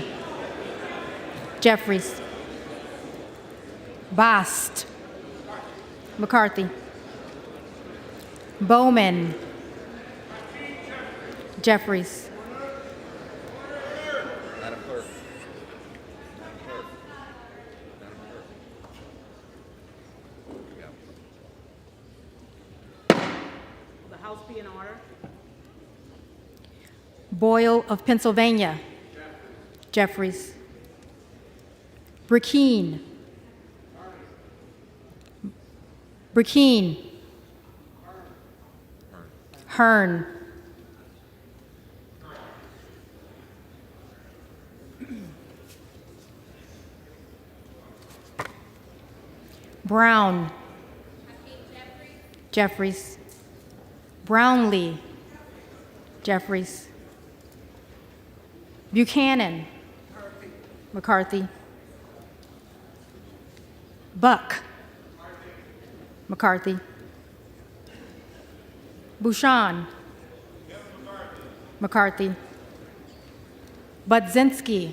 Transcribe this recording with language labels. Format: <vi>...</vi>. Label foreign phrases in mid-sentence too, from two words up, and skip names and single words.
<en>Jeffries. Bast. McCarthy. Bowman. Jeffries. Madam Clerk. Will the House be in order? Boyle of Pennsylvania. Jeffries. Burkeen. Burkeen. Hearn. Brown. Jeffries. Brownlee. Jeffries. Buchanan. McCarthy. Buck. McCarthy. Bouchon. McCarthy. Budzinski.</en>